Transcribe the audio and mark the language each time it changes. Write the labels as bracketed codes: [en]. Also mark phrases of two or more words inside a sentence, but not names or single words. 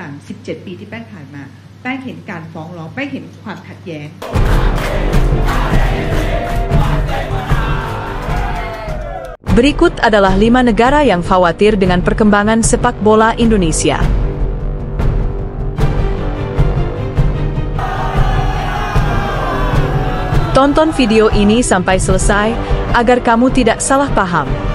[th] อย่าง 17 ปีที่แป้งผ่านมาแป้งเห็นการฟ้องร้องแป้งเห็นความขัดแย้ง [id] Berikut adalah 5 negara yang khawatir dengan perkembangan sepak bola Indonesia. Tonton video ini sampai selesai agar kamu tidak salah paham.